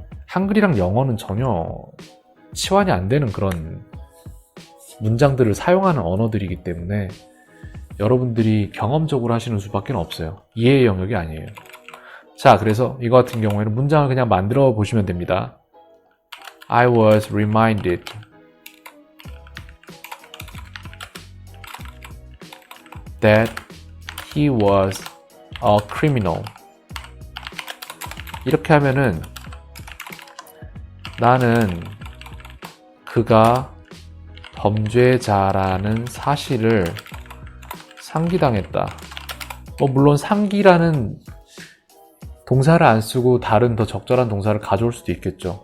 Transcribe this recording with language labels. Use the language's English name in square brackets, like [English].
[Korean] 한글이랑 영어는 전혀 치환이 안 되는 그런 문장들을 사용하는 언어들이기 때문에 여러분들이 경험적으로 하시는 수밖에 없어요. 이해의 영역이 아니에요. 자, 그래서 이거 같은 경우에는 문장을 그냥 만들어 보시면 됩니다. [English] I was reminded that he was a criminal. [Korean] 이렇게 하면은 나는 그가 범죄자라는 사실을 상기당했다. 물론 상기라는 동사를 안 쓰고 다른 더 적절한 동사를 가져올 수도 있겠죠.